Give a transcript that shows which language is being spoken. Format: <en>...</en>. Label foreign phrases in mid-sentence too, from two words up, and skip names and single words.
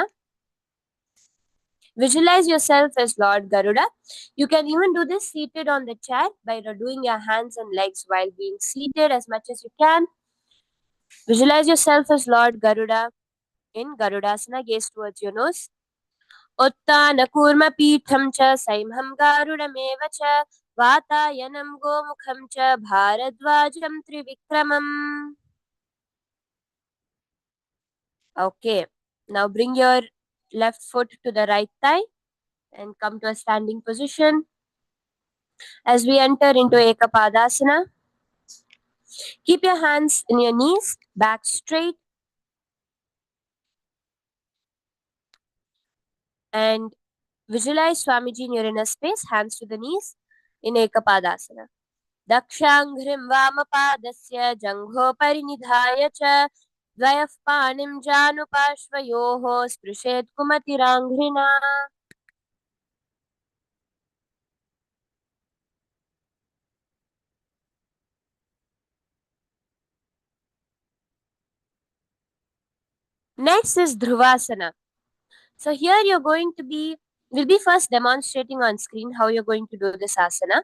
<en>Visualize yourself as Lord Garuda. You can even do this seated on the chair by doing your hands and legs while being seated as much as you can. Visualize yourself as Lord Garuda in Garudasana. Gaze towards your nose.</en> <sa>उत्तान कूर्म पीठं च सैंहं गारुडं च वातायनम् गोमुखं च भारद्वाजं त्रिविक्रमम्.</sa> <en>Okay. Now bring your left foot to the right thigh and come to a standing position. As we enter into Ekapadasana, keep your hands in your knees, back straight, and visualize Swamiji in your inner space, hands to the knees in Ekapadasana.</en> <sa>दक्षाङ्घ्रिं वामपादस्य जङ्घोः परिनिधाय च द्वयोः पाणिं जानुपार्श्वयोः स्पृशेत् कुमतिरङ्घ्रिणा.</sa> <en>Next is Dhruvasana. So here you're going to we'll be first demonstrating on screen how you're going to do this asana.</en>